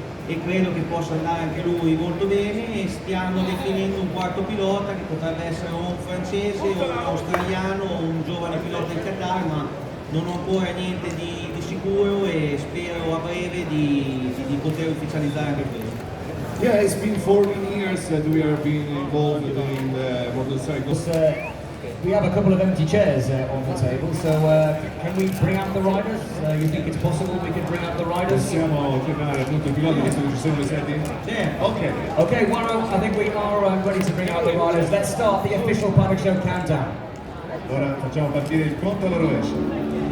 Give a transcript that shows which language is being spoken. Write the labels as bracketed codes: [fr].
[it] e credo che possa andare anche lui molto bene e stiamo definendo un quarto pilota che potrebbe essere o un francese o un australiano o un giovane pilota in Qatar, ma non ho ancora niente di sicuro e spero a breve di poter ufficializzare anche questo. [en] Yeah, it's been 14 years that we are being involved in the motorcycles. We have a couple of empty chairs on the table, so can we bring out the riders? You think it's possible we could bring out the riders? [it] Possiamo chiamare appunto i piloti che ci sono presenti? [en] Yeah. Ok. Okay, I think we are ready to bring out the riders. Let's start the official Paddock Show countdown. [it] Ora facciamo partire il conto alla rovescia.